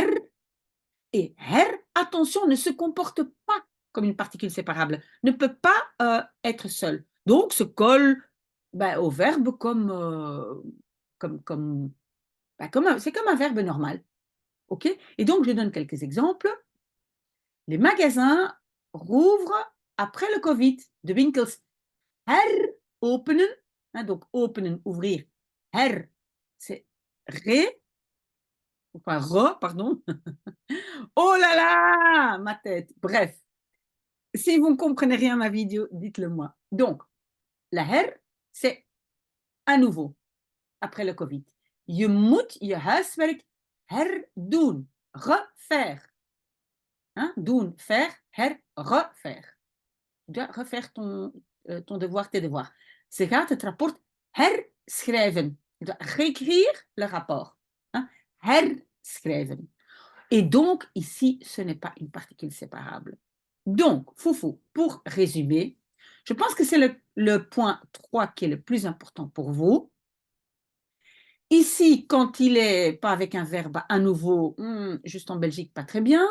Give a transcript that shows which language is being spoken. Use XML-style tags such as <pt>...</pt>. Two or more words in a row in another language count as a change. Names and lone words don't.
<fr>Et her, attention, ne se comporte pas comme une particule séparable, ne peut pas être seul. Donc, se colle au verbe c'est comme un verbe normal. OK? Et donc, je donne quelques exemples. Les magasins rouvrent après le Covid.</fr> <nl>De winkels heropenen.</nl> <fr>Hein, donc, openen, ouvrir. Her, c'est pardon. Oh là là, ma tête. Bref, si vous ne comprenez rien à ma vidéo, dites-le moi. Donc, la her, c'est à nouveau, après le Covid.</fr> <nl>Je moet je huiswerk herdoen.</nl> <fr>Refaire. Hein? Doen, faire, refaire. Tu dois refaire ton devoir, tes devoirs.</fr> <nl>Ze gaat het rapport herschrijven.</nl> <fr>Je dois réécrire le rapport. Hein? Herschrijven. Et donc, ici, ce n'est pas une particule séparable. Donc, foufou, pour résumer, je pense que c'est le point 3 qui est le plus important pour vous. Ici, quand il est pas avec un verbe à nouveau, juste en Belgique, pas très bien.</fr>